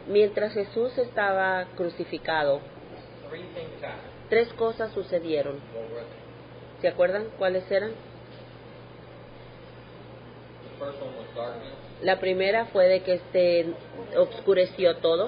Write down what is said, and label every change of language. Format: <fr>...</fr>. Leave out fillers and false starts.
<es>Mientras Jesús estaba crucificado,</es> <en>3 things happened.</en> <es>3 cosas sucedieron.</es> <en>What were they?</en> <es>¿Se acuerdan cuáles eran?</es> <en>The first one was darkness.</en> <es>La primera fue de que oscureció todo.</es>